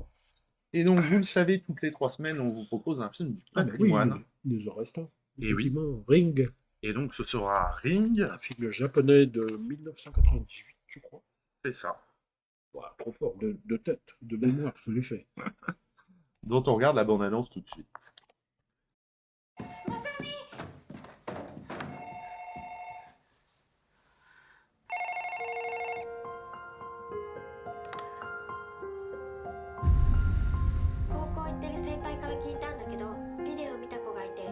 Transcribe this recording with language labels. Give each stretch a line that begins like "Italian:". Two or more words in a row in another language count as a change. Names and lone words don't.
French: Et donc, vous le savez, toutes les 3 semaines, on vous propose un film du Ah oui, patrimoine. il nous en reste un. Et oui. Effectivement, Ring, Et donc, ce sera Ring. un film japonais de 1998, je crois. C'est ça. Ouah, trop fort, de tête, de mémoire, je l'ai fait. Dont on regarde la bande-annonce tout de suite.
Japanese: 高校行ってる先輩から聞いたんだけど、ビデオ見た子がいて。